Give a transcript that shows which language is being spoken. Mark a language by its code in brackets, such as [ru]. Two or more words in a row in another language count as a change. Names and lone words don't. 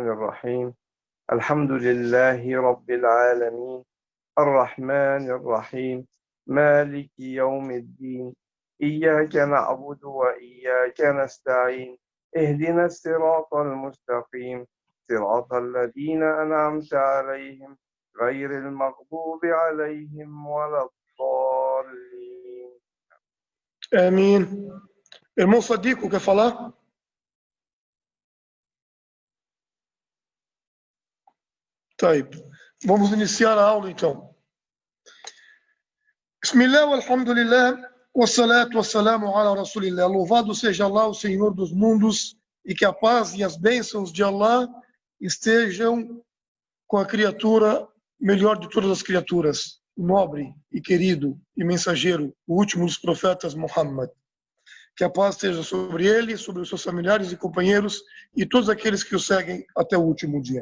[ar] الرحيم الحمد لله رب العالمين الرحمن الرحيم مالك يوم الدين إياك نعبد وإياك نستعين اهدنا الصراط المستقيم صراط الذين أنعمت عليهم غير المغضوب عليهم ولا الضالين. [pt] Amém. Irmão Sadico, quer falar? Tá aí. Vamos iniciar a aula então. [ar] بسم الله، الحمد لله، والصلاة والسلام على رسول الله. [pt] Louvado seja Allah, o Senhor dos mundos, e que a paz e as bênçãos de Allah estejam com a criatura melhor de todas as criaturas, nobre e querido e mensageiro, o último dos profetas, Muhammad. Que a paz esteja sobre ele, sobre os seus familiares e companheiros e todos aqueles que o seguem até o último dia.